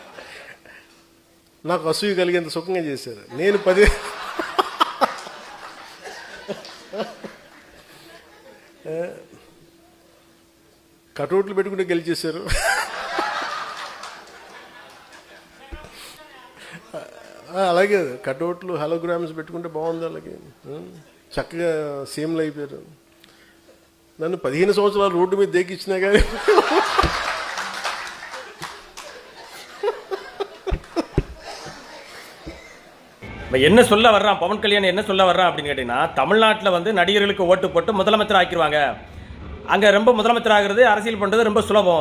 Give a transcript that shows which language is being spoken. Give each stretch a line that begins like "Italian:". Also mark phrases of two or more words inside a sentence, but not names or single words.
Telugu: నాకు అసూయ కలిగేంత సుఖంగా చేశారు. నేను 10 కటౌట్లు పెట్టుకుంటే గెలిచేశారు. అలాగే కటౌట్లు హలోగ్రామ్స్ పెట్టుకుంటే బాగుంది. అలాగే చక్కగా సీఎంలు అయిపోయారు. నన్ను 15 సంవత్సరాలు రోడ్డు మీద దేకిచ్చినా కానీ
Tamil: என்ன சொல்ல வர்றான் பவன் கல்யாண், என்ன சொல்ல வர்றான் அப்படின்னு கேட்டீங்கன்னா, தமிழ்நாட்டில் வந்து நடிகர்களுக்கு ஓட்டு போட்டு முதலமைச்சர் ஆக்கிடுவாங்க. அங்கே ரொம்ப முதலமைச்சர் ஆகிறது, அரசியல் பண்ணுறது ரொம்ப சுலபம்.